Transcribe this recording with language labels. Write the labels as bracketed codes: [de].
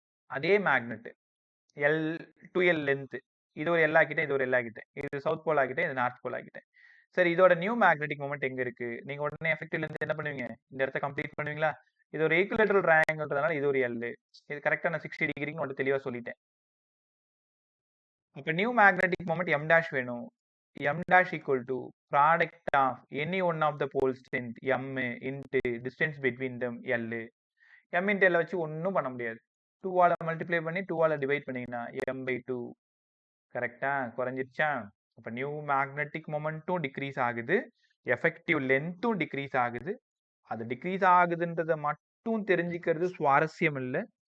[ta] அதே magnet L 2L length. இது ஒரு L ஆக்கிட்டேன், இது ஒரு L ஆக்கிட்டேன். இது சவுத் போல் ஆக்கிட்டேன், இது நார்த் போல் ஆக்கிட்டேன். சரி, இதோட நியூ மேக்னெட்டிக் மொமெண்ட் எங்க இருக்கு? நீங்க உடனே எஃபெக்டிவ் லென்த் என்ன பண்ணுவீங்க? இந்த இடத்த கம்ப்ளீட் பண்ணுவீங்களா? இது ஒரு ஈக்குவலேட்டரல் ட்ரையாங்கிள்ன்றதுனால இது ஒரு L. இது கரெக்டா நான் 60 டிகிரின்னு உங்களுக்கு தெளிவா சொல்லிட்டேன். அப்ப நியூ மேக்னெட்டிக் மொமெண்ட் m' வேணும். [en] m' equal to product of any one of the pole strength m into distance between them L. [ta] m into L வச்சு ஒன்னும் பண்ண முடியாது. 2 ஆல மல்டிப்ளை பண்ணி 2 ஆல டிவைட் பண்ணீங்கன்னா m/2. கரெக்டா? குறைஞ்சிருச்சா? அப்ப நியூ மேக்னெட்டிக் மொமெண்ட்டும் டிக்ரீஸ் ஆகுது, எஃபெக்டிவ் லென்த்தும் டிக்ரீஸ் ஆகுது. அது டிக்ரீஸ் ஆகுதுன்றதை மட்டும் தெரிஞ்சுக்கிறது சுவாரஸ்யம் இல்லை.